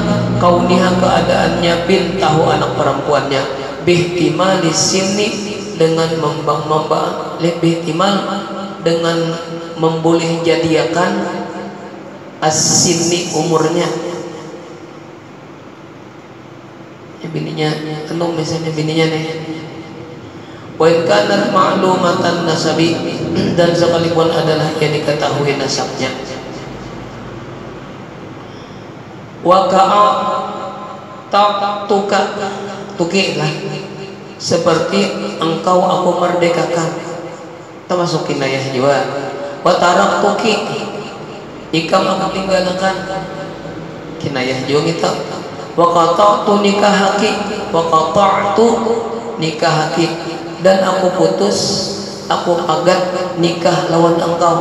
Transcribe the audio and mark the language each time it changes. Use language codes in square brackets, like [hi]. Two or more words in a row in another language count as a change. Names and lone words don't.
[bjn] kauniha keadaannya bintahu anak perempuannya, [ar] bihtimali sinni, [bjn] dengan lebih timal dengan memboleh jadiakan as-sinni umurnya. Bininya misalnya bininya nih, [ar] wa in kanat ma'lumatan nasabi, [bjn] dan sekalipun adalah yang diketahui nasabnya. [ar] Wa ka'a ta'tuka, [bjn] tukilah seperti engkau aku merdekakan, termasuk kinayah juga. [ar] Wa taraktuki, [bjn] ikam aku tinggalkan, kinayah juga kita. [ar] Wa qata'tu nikahaki, wa qata'tu nikahaki, [bjn] dan aku putus, aku agat nikah lawan engkau.